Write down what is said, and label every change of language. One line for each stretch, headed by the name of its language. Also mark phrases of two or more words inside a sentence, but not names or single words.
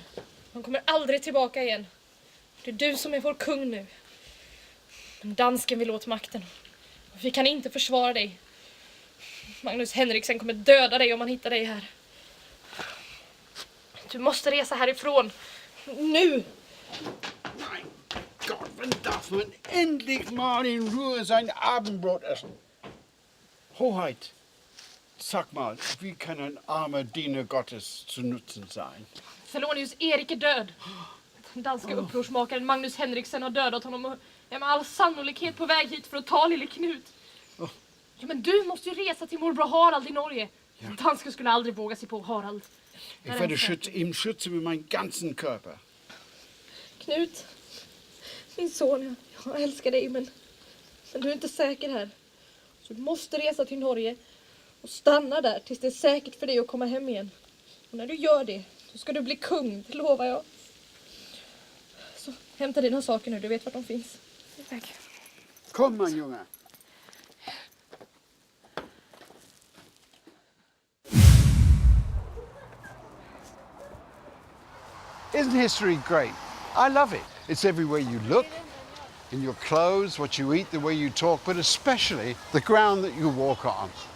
Swedish: Han kommer aldrig tillbaka igen. Det är du som är vår kung nu. Men dansken vill åt makten. Vi kan inte försvara dig. Magnus Henriksen kommer döda dig om han hittar dig här. Du måste resa härifrån. Nu!
English: My God,
German: Wann darf man endlich mal in Ruhe sein Abendbrot essen? Hoheit, sag mal, wie kann ein armer Diener Gottes zu Nutzen sein?
Swedish: Felonius Erik är död. Den danska upprorsmakaren Magnus Henriksen har dödat honom och är med all sannolikhet på väg hit för att ta lille Knut. Ja, men du måste ju resa till morbror Harald i Norge. Ja. Dansken skulle aldrig våga sig på Harald.
German: Ich werde ihm schützen mit meinem ganzen Körper.
Swedish: Knut, min son, jag älskar dig, men du är inte säker här. Så du måste resa till Norge och stanna där tills det är säkert för dig att komma hem igen. Och när du gör det, då ska du bli kung, det lovar jag. Så hämta dina saker nu, du vet vart de finns. Tack. Kom,
German: mein Junge.
English: Isn't history great? I love it. It's everywhere you look, in your clothes, what you eat, the way you talk, but especially the ground that you walk on.